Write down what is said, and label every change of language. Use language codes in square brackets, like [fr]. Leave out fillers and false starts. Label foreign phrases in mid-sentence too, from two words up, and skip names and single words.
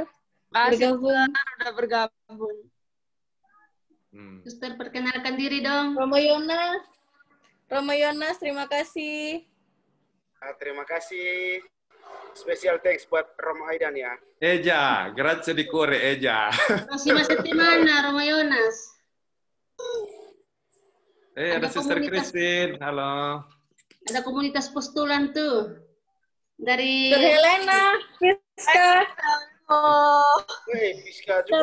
[id] Bergabung. Udah bergabung. Suster, perkenalkan diri dong. Romo Yonas. Romo Yonas, terima kasih. Terima kasih. [en] Special thanks [id] buat Romo Aidan ya. Eja, [it] grazie di cuore, [id] Eja. Masih di mana, Romo Yonas? Ada Suster Christine, halo. Ada komunitas postulan tuh. Dari Helena, Fiska. Oh. Fiska juga.